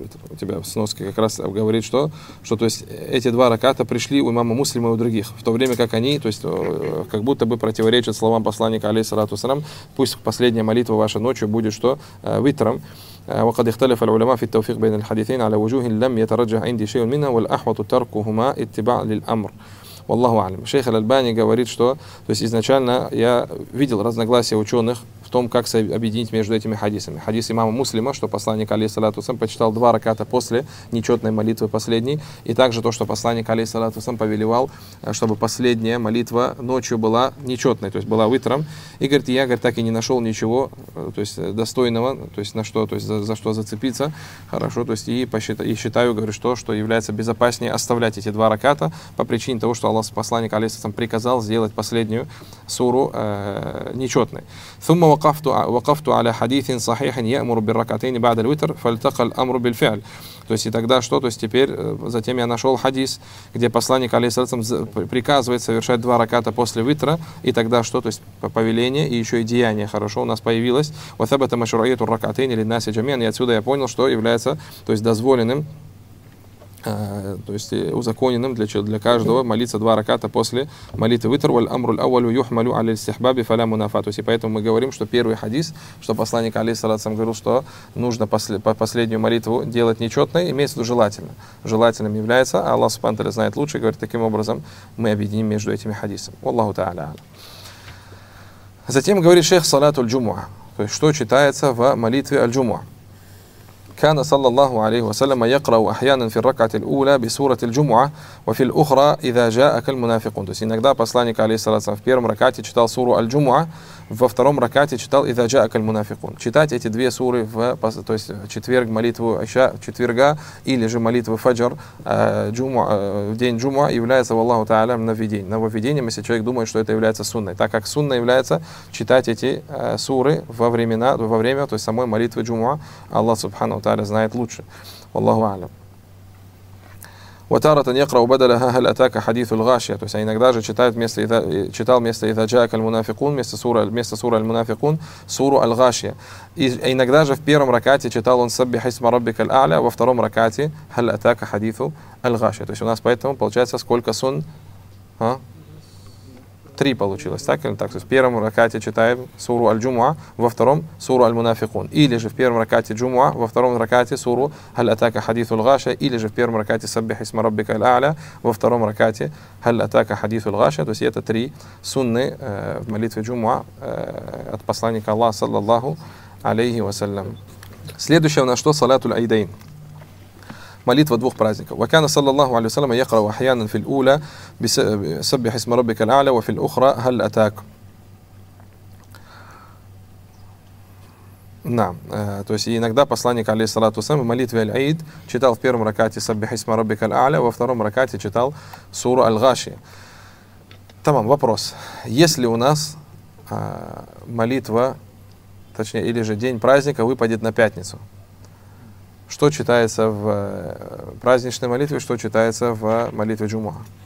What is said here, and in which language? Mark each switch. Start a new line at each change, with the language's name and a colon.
Russian: У тебя в сноске как раз говорит, что то есть эти два раката пришли у имама Муслима и у других, в то время как они, то есть как будто бы противоречат словам посланника, алейхиссалату вассалям, пусть последняя молитва ваша ночью будет что? Витром.
Arabic: وقد اختلف العلماء في التوفيق بين الحديثين على وجوه لم يترجح عندي شيء منها والأحوط تركهما اتباع للأمر. والله أعلم.
Russian: Шейх Аль-Альбани говорит, что то есть изначально я видел разногласия ученых в том, как объединить между этими хадисами. Хадис имама Муслима, что посланник алейхиссалату ва салям почитал два раката после нечетной молитвы последней, и также то, что посланник алейхиссалату ва салям повелевал, чтобы последняя молитва ночью была нечетной, то есть была вытром. И говорит, я, говорит, так и не нашел ничего, то есть достойного, то есть на что, то есть за что зацепиться. Хорошо, то есть и считаю, говорю, что является безопаснее оставлять эти два раката по причине того, что Аллах, посланник алейхиссалям, приказал сделать последнюю суру нечетной.
Arabic: ثم وقفت على حديث صحيح يأمر بالركعتين بعد الوتر فالتقى الأمر بالفعل.
Russian: То есть и тогда что? То есть теперь затем я нашел хадис, где посланник алейхиссалям приказывает совершать два раката после витра, и тогда что? То есть повеление и еще и деяние хорошо у нас появилось. Вот об этом ашраиту ракатейн или наси джамиан. И отсюда я понял, что является, то есть дозволенным, то есть узаконенным для каждого молиться два раката после молитвы витр.
Arabic: Валь амру л-аввалю юхмалю аля л-стихбаби фаля мунафа.
Russian: То есть и поэтому мы говорим, что первый хадис, что посланник алейхиссалям говорил, что нужно последнюю молитву делать нечетной, имеется в виду желательно. Желательным является, а Аллах субхана ва тааля знает лучше, говорит, таким образом мы объединим между этими хадисами. Валлаху тааля аля. Затем говорит шейх салату л-джумуа, то есть что читается в молитве аль-джумуа.
Arabic: كان صلى الله عليه وسلم يقرأ أحيانا في الركعة الأولى بسورة الجمعة وفي الأخرى إذا جاءك المنافقون.
Russian: То есть иногда посланник алейхиссалям в первом ракате читал суру аль-джумуа, во втором ракате читал إذا جاءك المنافقون. Читать эти две суры в, то есть четверг молитву айша четверга или же молитву фаджр в день джумуа является, валлаху тааля, нововведением, если человек думает, что это является сунной, так как сунна является читать эти суры во время то есть самой молитвы джумуа. Аллах субхана تعالى знает лучше.
Arabic: Аллаху аля. وتارة يقرأ بدلها هل أتاك حديث الغاشية.
Russian: То есть иногда же читал вместо إذا جاءك المنافقون вместо суры المنافقون суру الغاشية. Иногда же в первом ракате читал он سبح اسم ربك الأعلى, во втором ракате هل أتاك حديث الغاشية. То есть у нас поэтому получается сколько сун? Три получилось, так или так? То есть в первом ракате читаем суру аль-джумуа, во втором суру аль-мунафикун. Или же в первом ракате джумуа, во втором ракате суру халь-атака хадиту л-гаша, или же в первом ракате саббихи исма раббика аль-а'ля, во втором ракате халь-атака хадиту л-гаша. То есть это три сунны в молитве джумуа от посланника Аллаха, саллаллаху алейхи вассалям. Следующее у нас что? Салату аль-айдайн. Молитва двух праздников.
Arabic: وكان صلى الله عليه وسلم يقرأ أحيانا في الأولى بسبح اسم ربك الأعلى وفي الأخرى هل أتاك.
Russian: То есть иногда посланник алейхиссалату ва салям в молитве аль-Аид читал в первом ракате سبح اسم ربك الأعلى, во втором ракате читал суру аль-Гашия. Тамам, вопрос. Если у нас молитва, точнее, или же день праздника выпадет на пятницу, что читается в праздничной молитве, что читается в молитве джумуа?